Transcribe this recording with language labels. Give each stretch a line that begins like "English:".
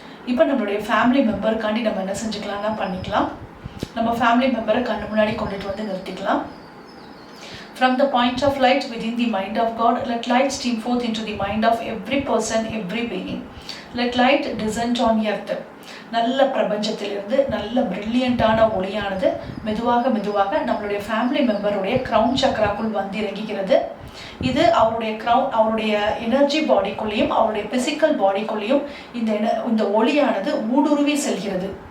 Tamil: இப்போ நம்மளுடைய ஃபேமிலி மெம்பருக்காண்டி நம்ம என்ன செஞ்சுக்கலாம்னா பண்ணிக்கலாம். நம்ம ஃபேமிலி மெம்பரை கண்ணு முன்னாடி கொண்டுட்டு வந்து நிறுத்திக்கலாம்.
English: From the point of light within the mind of God, let light stream forth into the mind of every person, every being. Let light descend on earth.
Tamil: நல்ல பிரபஞ்சத்திலிருந்து நல்ல பிரில்லியண்டான ஒளியானது மெதுவாக மெதுவாக நம்மளுடைய ஃபேமிலி மெம்பருடைய கிரவுன் சக்ராக்குள் வந்து இறங்குகிறது. இது அவருடைய எனர்ஜி பாடிக்குள்ளேயும் அவருடைய பிசிக்கல் பாடிக்குள்ளேயும் இந்த ஒளியானது ஊடுருவி செல்கிறது.